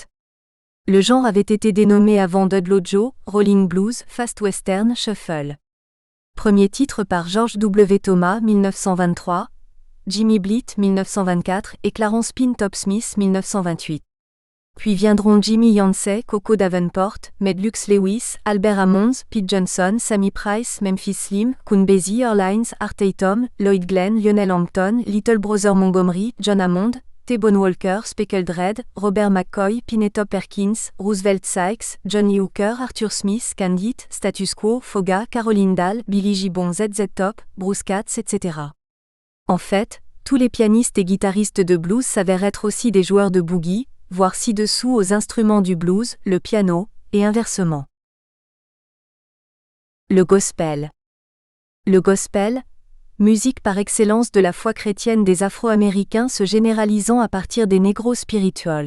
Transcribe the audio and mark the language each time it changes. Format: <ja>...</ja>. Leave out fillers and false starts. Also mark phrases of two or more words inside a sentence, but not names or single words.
<fr>Le genre avait été dénommé avant Dudlow Joe, Rolling Blues, Fast Western, Shuffle. Premier titre par George W. Thomas, 1923, Jimmy Blitt, 1924 et Clarence Pintop Smith, 1928. Puis viendront Jimmy Yancey, Coco Davenport, Medlux Lewis, Albert Hammond, Pete Johnson, Sammy Price, Memphis Slim, Count Basie, Earl Hines, Art Tatum, Lloyd Glenn, Lionel Hampton, Little Brother Montgomery, John Hammond, T-Bone Walker, Speckled Red, Robert McCoy, Pinetop Perkins, Roosevelt Sykes, John Lee Hooker, Arthur Smith, Candid, Status Quo, Foga, Caroline Dahl, Billy Gibbon, ZZ Top, Bruce Katz, etc. En fait, tous les pianistes et guitaristes de blues s'avèrent être aussi des joueurs de boogie, voire ci-dessous aux instruments du blues, le piano, et inversement. Le gospel. Le gospel, musique par excellence de la foi chrétienne des Afro-Américains se généralisant à partir des</fr> <en>Negro Spirituals.</en>